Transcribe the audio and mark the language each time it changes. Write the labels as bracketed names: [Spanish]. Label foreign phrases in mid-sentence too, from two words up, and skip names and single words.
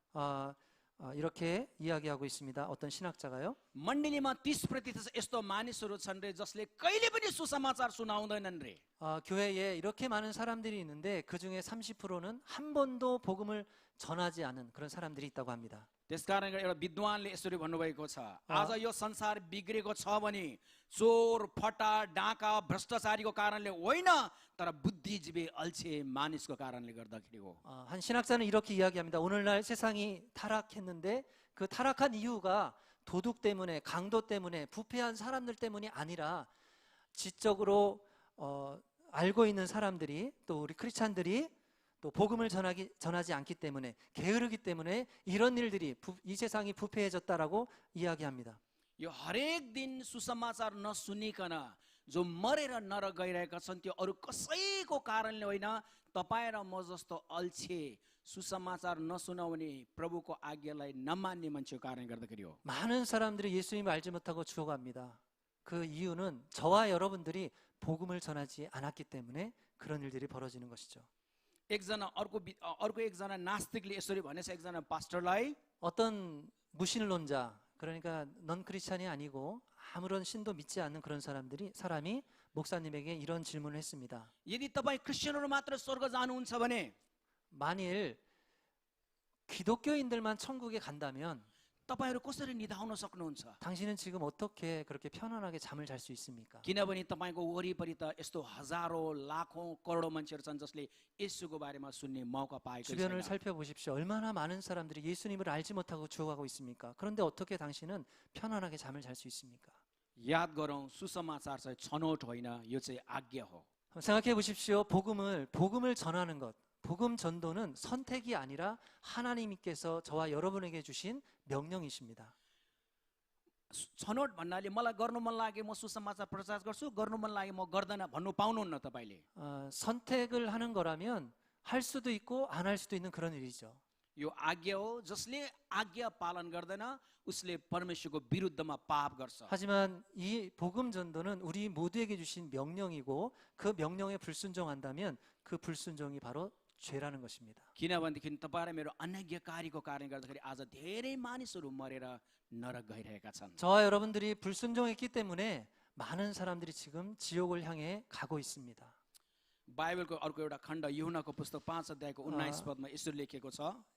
[Korean] 이렇게 이야기하고 있습니다. 어떤 신학자가요. [Nepali] मण्डलीमा 30% यस्तो मानिसहरू छन् रे जसले कहिले पनि सुसमाचार सुनाउँदैनन् रे। [Korean] 교회에 이렇게 많은 사람들이 있는데 그 중에 30%는 한 번도 복음을 전하지 않은 그런 사람들이 있다고 합니다. [Nepali] त्यसकारण एउटा विद्वानले यसरी भन्नुभएको छ, आज यो संसार बिग्रेको छ भने चोर, फटा, डाका, भ्रष्टाचारीको कारणले होइन, तर बुद्धिजीवी अल्छे मानिसको कारणले गर्दाखेरि हो। [Korean] 한 신학자는 이렇게 이야기합니다. 오늘날 세상이 타락했는데 그 타락한 이유가 도둑 때문에, 강도 때문에, 부패한 사람들 때문이 아니라 지적으로 알고 있는 사람들이 또 우리 크리스찬들이 또 복음을 전하지 않기 때문에, 게으르기 때문에 이런 일들이 이 세상이 부패해졌다라고 이야기합니다. [Nepali] यो हरेक दिन सुसमाचार नसुनिकन जो मरेर नरक गइरहेका छन् त्यो अरू कसैको कारणले होइन, तपाईँ र म जस्तो अल्छे सुसमाचार नसुनाउने प्रभुको आज्ञालाई नमान्ने मान्छेको कारणले गर्दाखेरि हो। [Korean] 많은 사람들이 예수님을 알지 못하고 죽어갑니다. 그 이유는 저와 여러분들이 복음을 전하지 않았기 때문에 그런 일들이 벌어지는 것이죠. [Nepali] अर्को एकजना नास्तिकले यसरी भनेछ एकजना पास्टरलाई, [Korean] 어떤 무신론자, 그러니까 넌 크리스찬이 아니고 아무런 신도 믿지 않는 그런 사람이 목사님에게 이런 질문을 했습니다. [Nepali] यदि तपाईँ क्रिस्चियनहरू मात्र स्वर्ग जानुहुन्छ भने [Korean] 만일 기독교인들만 천국에 간다면 [Nepali] तपाईहरु कसरी निधाउन सक्नुहुन्छ? [Korean] 당신은 지금 어떻게 그렇게 편안하게 잠을 잘 수 있습니까? [Nepali] किनभने तपाईको वरिपरि त यस्तो हजारौं लाखौं करोडौं मान्छेहरु छन् जसले येशूको बारेमा सुन्ने मौका पाएको [Korean] 주변을 [Nepali] छैन। [Korean] 살펴보십시오. 얼마나 많은 사람들이 예수님을 알지 못하고 죽어가고 있습니까? 그런데 어떻게 당신은 편안하게 잠을 잘 수 있습니까? [Nepali] याद गरौँ सुसमाचार चाहिँ छनौट होइन, यो चाहिँ आज्ञा हो। [Korean] 한번 생각해 보십시오. 복음을 전하는 것, 복음 전도는 선택이 아니라 하나님께서 저와 여러분에게 주신 명령이십니다. [Nepali] छनौट भन्नाले मलाई गर्नु मन लागे म सुसमाचार प्रचार गर्छु, गर्नु मन लागे म गर्दैन भन्नु पाउनुहुन्न तपाईले। [Korean] 선택을 하는 거라면 할 수도 있고 안 할 수도 있는 그런 일이죠. [Nepali] यो आज्ञा हो, जसले आज्ञा पालन गर्दैन उसले परमेश्वरको विरुद्धमा पाप गर्छ। [Korean] 하지만 이 복음 전도는 우리 모두에게 주신 명령이고 그 명령에 불순종한다면 그 불순종이 바로 죄라는 것입니다. [Nepali] किनभनेदेखि तपाईँ र मेरो अनाज्ञाकारीको कारणले गर्दाखेरि आज धेरै मानिसहरू मरेर नरक गइरहेका छन्। [Korean] 저와 여러분들이 불순종했기 때문에 많은 사람들이 지금 지옥을 향해 가고 있습니다. [Nepali] बाइबलको अर्को एउटा खण्ड यूहन्नाको पुस्तक 5 अध्यायको 19 पदमा यसरी लेखेको छ।